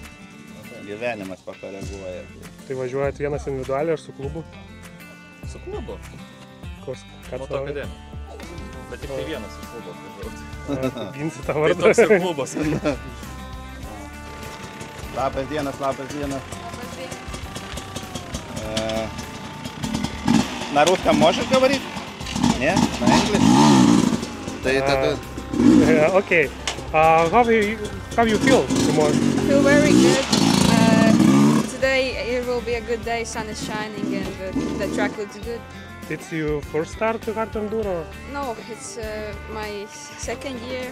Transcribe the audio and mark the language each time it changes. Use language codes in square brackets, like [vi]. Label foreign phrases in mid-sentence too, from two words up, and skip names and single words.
[lt] Gyvenimas pakoreguoja. Tai važiuojat vienas individualiai ar su klubu? Su klubu. Koks? Moto akademija. Bet tik tai vienas iš klubo atvažiuoti. Ginsi tą Tai vardą. toks ir klubas. Labas dienas, labas dienas. [ru] На русском можешь говорить? Нет? На английском? [lt] Tai tada... [en] Okay. How you feel tomorrow? I feel very good. Today it will be a good day, sun is shining and the track looks good. It's your first start to hard enduro? No, it's my second year.